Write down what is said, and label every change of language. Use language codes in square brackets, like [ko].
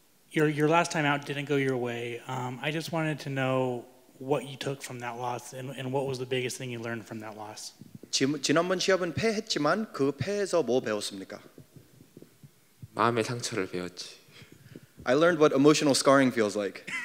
[en] Your last time out didn't go your way. I just wanted to know what you took from that loss and what was the biggest thing you learned from that loss. [ko] 지난번 시합은 패했지만 그 패에서 뭐 배웠습니까? 마음의 상처를 배웠지. [en] I learned what emotional scarring feels like.